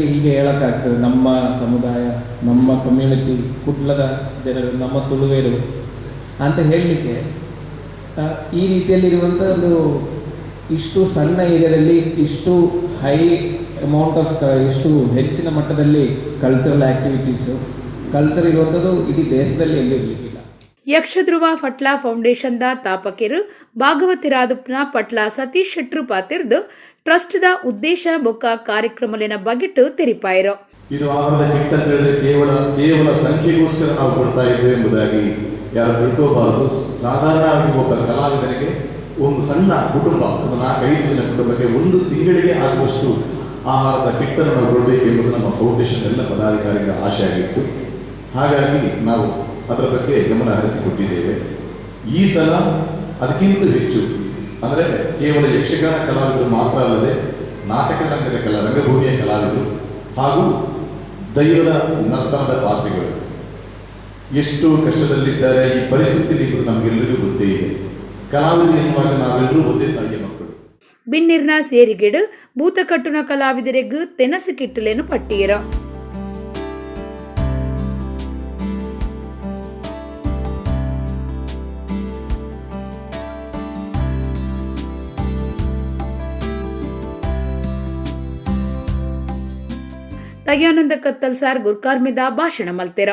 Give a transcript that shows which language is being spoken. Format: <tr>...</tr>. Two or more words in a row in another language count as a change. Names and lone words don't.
<kn>ಹೀಗೆ ಹೇಳೋಕ್ಕಾಗ್ತದೆ, ನಮ್ಮ ಸಮುದಾಯ ನಮ್ಮ ಕಮ್ಯುನಿಟಿ ಕುಡ್ಲದ ಜನರು ನಮ್ಮ ತುಳುವೇರು ಅಂತ ಹೇಳಲಿಕ್ಕೆ ಈ ರೀತಿಯಲ್ಲಿರುವಂಥ ಒಂದು ಇಷ್ಟು ಸಣ್ಣ ಏರಿಯಾದಲ್ಲಿ ಇಷ್ಟು</kn> <en>high amount of</en> <kn>ಇಷ್ಟು ಹೆಚ್ಚಿನ ಮಟ್ಟದಲ್ಲಿ</kn> <en>cultural activities</en> <kn>ಕಲ್ಚರ್ ಇರುವಂಥದ್ದು ಇಡೀ ದೇಶದಲ್ಲಿ ಎಲ್ಲೂ ಇರಲಿಕ್ಕಿಲ್ಲ.</kn> <tcy>ಯಕ್ಷಧ್ರುವ ಫಟ್ಲಾ ಫೌಂಡೇಶನ್ದ ತಾಪಕಿರು ಭಾಗವತಿರಾದುಪ್ನ ಪಟ್ಲಾ ಸತೀಶ್ ಶೆಟ್ರು ಪಾತಿರ್ದು ಟ್ರಸ್ಟ್ದ ಉದ್ದೇಶ ಬೊಕ್ಕ ಕಾರ್ಯಕ್ರಮಲಿನ ಬಗೆಟ್ಟು ತೆರಿಪಾಯಿರು.</tcy> <kn>ಇದು ಆಹಾರದ ಕಿಟ್ ಅಂತ ಹೇಳಿದ್ರೆ ಕೇವಲ ಸಂಖ್ಯೆಗೋಸ್ಕರ ನಾವು ಕೊಡ್ತಾ ಇದ್ದೇವೆ ಎಂಬುದಾಗಿ ಯಾರು ತಿಳ್ಕೋಬಾರದು. ಸಾಧಾರಣವಾಗಿ ಒಬ್ಬ ಕಲಾವಿದರಿಗೆ ಒಂದು ಸಣ್ಣ ಕುಟುಂಬ, ಒಂದು 4-5 ಜನ ಕುಟುಂಬಕ್ಕೆ ಒಂದು ತಿಂಗಳಿಗೆ ಆಗುವಷ್ಟು ಆಹಾರದ ಕಿಟ್ಟನ್ನು ನಾವು ಕೊಡಬೇಕೆಂಬುದು ನಮ್ಮ ಫೌಂಡೇಶನ್ ಎಲ್ಲ ಪದಾಧಿಕಾರಿಗಳ ಆಶೆ ಆಗಿತ್ತು. ಹಾಗಾಗಿ ನಾವು ಅದರ ಬಗ್ಗೆ ಗಮನ ಹರಿಸಿಕೊಟ್ಟಿದ್ದೇವೆ. ಈ ಸಲ ಅದಕ್ಕಿಂತ ಹೆಚ್ಚು ಅಂದರೆ ಕೇವಲ ಯಕ್ಷಗಾನ ಕಲಾವಿದರು ಮಾತ್ರ ಅಲ್ಲದೆ ನಾಟಕ ರಂಗದ ರಂಗಭೂಮಿಯ ಕಲಾವಿದರು ಹಾಗೂ ದೈವದ ನರ್ತನದ ಪಾತ್ರಿಗಳು ಎಷ್ಟು ಕಷ್ಟದಲ್ಲಿದ್ದಾರೆ ಈ ಪರಿಸ್ಥಿತಿ ನಮಗೆಲ್ಲರಿಗೂ ಗೊತ್ತೇ ಇದೆ. ಕಲಾವಿದರು ಎನ್ನುವಾಗ ನಾವೆಲ್ಲರೂ ಒಂದೇ ತಾಯಿಯ ಮಕ್ಕಳು.</kn> <tcy>ಬಿನ್ನಿರ್ನ ಸೇರಿಗೆಡು ಭೂತಕಟ್ಟುನ ಕಲಾವಿದರಿಗೂ ತೆನಸು ಕಿಟ್ಟಲೇನು ಪಟ್ಟಿಯರ ತಯ್ಯಾನಂದ ಕತ್ತಲ್ ಸಾರ್ ಗುರ್ಕಾರ್ಮಿದ ಭಾಷಣ ಮಲ್ತೆರ</tcy>